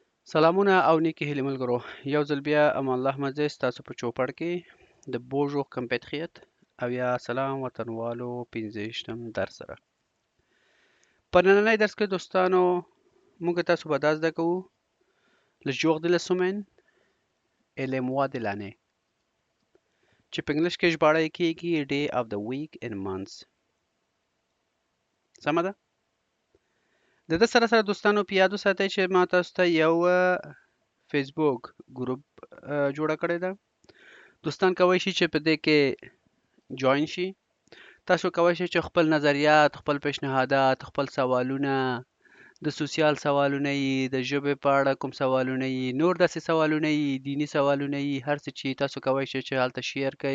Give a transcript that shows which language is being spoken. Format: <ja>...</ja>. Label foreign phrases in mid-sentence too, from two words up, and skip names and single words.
<ps>سلامونه او نیکی هیلې ملګرو، یو ځل بیا امان الله مزه ستاسو په چوپړ کې د</ps> <fr>bonjour compatriotes</fr> <ps>او یا سلام وطنوالو 15م درس سره. په نننۍ درس کې دوستانو موږ تاسو به دا زده کوو</ps> <fr>le jour de la semaine et les mois de l'année</fr> <ps>چې په انګلیش کې ژباړه یې کیږي</ps> <en>day of the week and months.</en> <ps>سمه ده؟ د دې سره سره دوستانو په یادو ساتئ چې ما تاسو ته یو فیسبوک ګروپ جوړه کړې ده. دوستان کولی شي چې په دې کې جوین شي. تاسو کولی شئ چې خپل نظریات، خپل پیشنهادات، خپل سوالونه، د سوسیال سوالونه یي، د ژبې په اړه کوم سوالونه یي، نور داسې سوالونه یي، دینی سوالونه یي، هر څه چې تاسو کولی شئ چې هلته شیر کړئ.</ps>